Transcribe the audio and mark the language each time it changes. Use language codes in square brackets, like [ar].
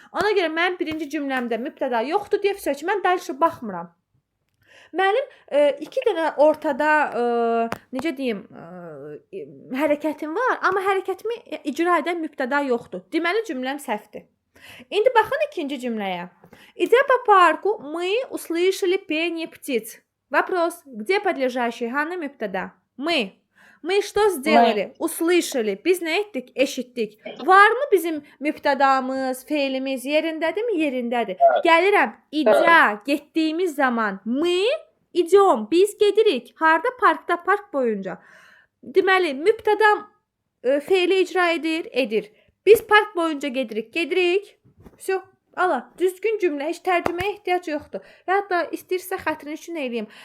[az] Ona görə mənim birinci cümləmdə mübtəda yoxdur deyə söz ki, mən dəlşə baxmıram. Mənim iki dənə ortada, necə deyim, hərəkətim var, amma hərəkətimi icra edən mübtəda yoxdur. Deməli, cümləm səhvdir. İndi baxın ikinci cümləyə. [ru] Идя по парку, мы услышали пение птиц. Вопрос, где подлежащий? [az] Hanı mübtəda? [ru] Мы что сделали? Услышали. [az] Biz nə etdik? Eşitdik. Varmı bizim mübtədamız, feilimiz yerindədirmi? Yerindədir. Gəlirəm. İdя, getdiyimiz zaman. [ru] Мы идем. [az] Biz gedirik. Harda? Parkda, park boyunca. Deməli, mübtədam feili icra edir. Biz park boyunca gedirik. [ru] Всё. [az] Ala, düzgün cümlə, heç tərcüməyə ehtiyac yoxdur. Və hətta istəyirsə xətrini üçün eləyim.